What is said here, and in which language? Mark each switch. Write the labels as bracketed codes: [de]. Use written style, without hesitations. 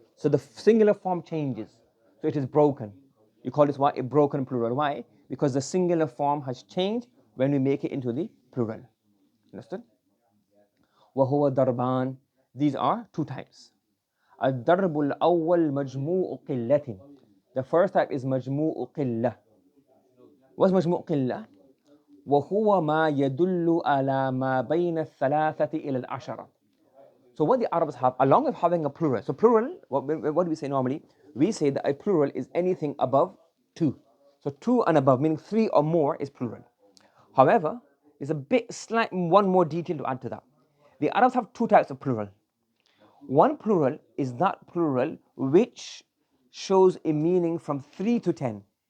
[en] So the singular form changes. So it is broken. You call this what? A broken plural. Why? Because the singular form has changed when we make it into the plural. Understood? [ar] وهو ضربان. [en] These are two types. [ar] الضرب الأول مجموع قلة. [en] The first type is مجموع قلة. What's [ar] مجموع قلة? وهو ما يدل على ما بين الثلاثة إلى العشرة. [en] So what the Arabs have, along with having a plural. So plural, what do we say normally? We say that a plural is anything above 2. So 2 and above, meaning 3 or more, is plural. However, there's a bit slight one more detail to add to that. The Arabs have two types of plural. One plural is that plural which shows a meaning from 3 to 10.